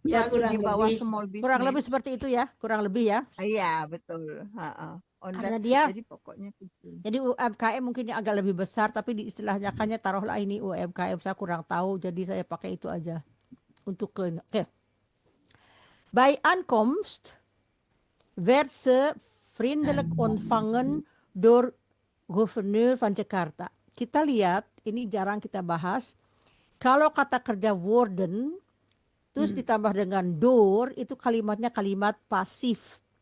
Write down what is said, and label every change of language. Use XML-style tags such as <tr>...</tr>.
<id>kurang di bawah small business. Kurang lebih seperti itu ya, kurang lebih ya. Iya betul. Karena dia jadi pokoknya kecil. Jadi UMKM mungkin yang agak lebih besar tapi di istilahnya kan taruhlah ini UMKM, saya kurang tahu jadi saya pakai itu aja untuk Oke.</id> <nl>Bij aankomst werd ze vriendelijk ontvangen door gubernur van Jakarta.</nl> <id>Kita lihat ini jarang kita bahas. Kalau kata kerja worden terus ditambah dengan door itu kalimatnya kalimat pasif.</id>